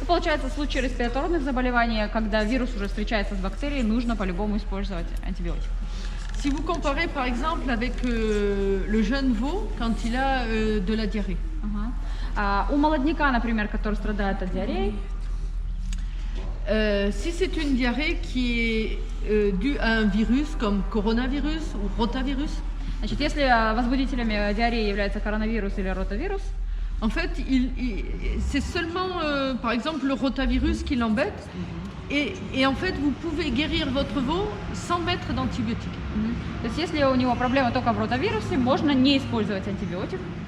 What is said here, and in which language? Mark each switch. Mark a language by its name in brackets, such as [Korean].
[Russian] Получается, в случае респираторных заболеваний, когда вирус уже встречается с бактерией, нужно по-любому использовать антибиотик. [French] Si vous comparez par exemple avec le jeune veau quand il a de la diarrhée. [Russian] У молодняка, например, который страдает от диареи, [French] si c'est une diarrhée qui est due à un virus comme coronavirus ou rotavirus, [Russian] значит, если возбудителями диареи является коронавирус или ротавирус, [French] en fait, c'est seulement, par exemple, le rotavirus qui l'embête. Et en fait, vous pouvez guérir votre veau sans mettre d'antibiotiques. [Russian] То есть, если у него проблема только в ротавирусе, можно не использовать антибиотик.